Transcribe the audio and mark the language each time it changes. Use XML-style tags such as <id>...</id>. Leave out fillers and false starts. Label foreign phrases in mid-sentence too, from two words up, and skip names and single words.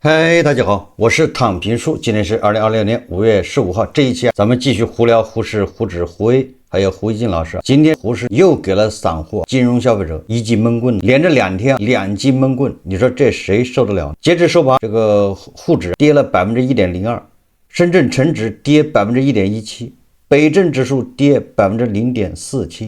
<zh>嗨，大家好，我是躺平叔。今天是2026年5月15号，这一期咱們繼續胡聊胡適、胡指、胡威，還有胡一金老師。今天胡適又給了散戶、金融消費者一記悶棍，連着2天2記悶棍，你說這誰受得了？截至收盤，這個滬指跌了 1.02%， 深圳成指跌 1.17%， 北證指數跌 0.47%。</zh>